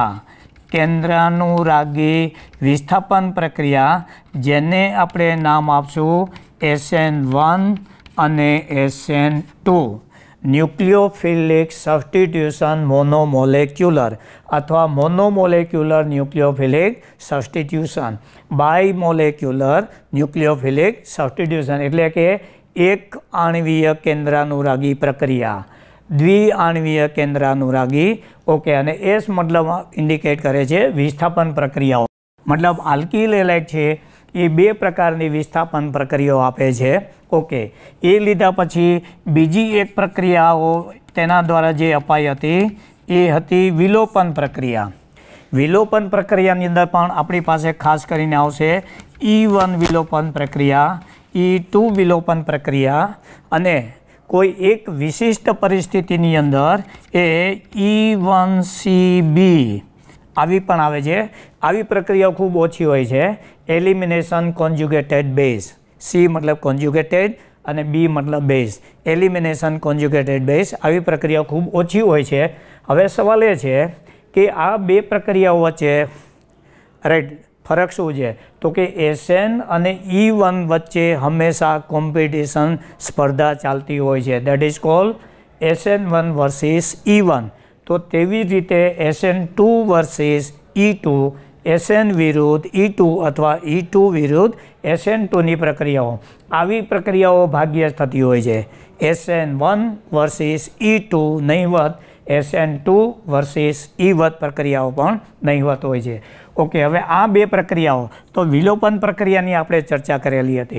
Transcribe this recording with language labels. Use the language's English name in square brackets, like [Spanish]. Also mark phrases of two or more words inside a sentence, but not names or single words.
[Gujarati] કેન્દ્રાનુરાગી વિસ્થાપન પ્રક્રિયા જેને આપણે નામ આપશું SN1 અને SN2 [English] nucleophilic substitution monomolecular [Gujarati] अथवा [English] monomolecular nucleophilic substitution bimolecular nucleophilic substitution [Gujarati] એટલે કે એક આણવીય કેન્દ્રાનુરાગી પ્રક્રિયા, દ્વિઆણવીય કેન્દ્રાનુરાગી। ઓકે, અને એસ મતલબ ઇન્ડિકેટ કરે છે વિસ્થાપન પ્રક્રિયાઓ। मतलब [English] alkyl halide [Gujarati] છે એ 2 પ્રકારની વિસ્થાપન પ્રક્રિયાઓ આપે છે। ओके, એ લીધા પછી બીજી એક પ્રક્રિયાઓ તેના દ્વારા જે અપાઈ હતી એ હતી વિલોપન પ્રક્રિયા। વિલોપન પ્રક્રિયાની અંદર પણ આપણી પાસે ખાસ કરીને આવશે E1 વિલોપન પ્રક્રિયા, E2 વિલોપન પ્રક્રિયા અને કોઈ એક વિશિષ્ટ પરિસ્થિતિની અંદર એ E1CB આવી પણ આવે છે। આવી પ્રક્રિયા ખૂબ ઓછી હોય છે। [English] elimination conjugated base, [Gujarati] , C મતલબ કૉન્જુગેટેડ અને B મતલબ બેસ, [English] elimination conjugated base [Gujarati] આવી પ્રક્રિયા ખૂબ ઓછી હોય છે। હવે સવાલ એ છે કે આ 2 પ્રક્રિયાઓ વચ્ચે રાઇટ ફરક શું છે તો કે SN અને E1 વચ્ચે હંમેશા કૉમ્પિટિશન સ્પર્ધા ચાલતી હોય છે, [English] that is called SN1 versus E1. [Gujarati] તો તેવી રીતે SN2 વર્સેસ E2 SN વિરુદ્ધ E2 અથવા E2 વિરુદ્ધ SN2ની પ્રક્રિયાઓ, આવી પ્રક્રિયાઓ ભાગ્યે જ થતી હોય છે. SN1 વર્સિસ E2 નહીવત, SN2 વર્સિસ E1 પ્રક્રિયાઓ પણ નહીવત હોય છે. ઓકે, હવે આ બે પ્રક્રિયાઓ તો વિલોપન પ્રક્રિયાની આપણે ચર્ચા કરેલી હતી.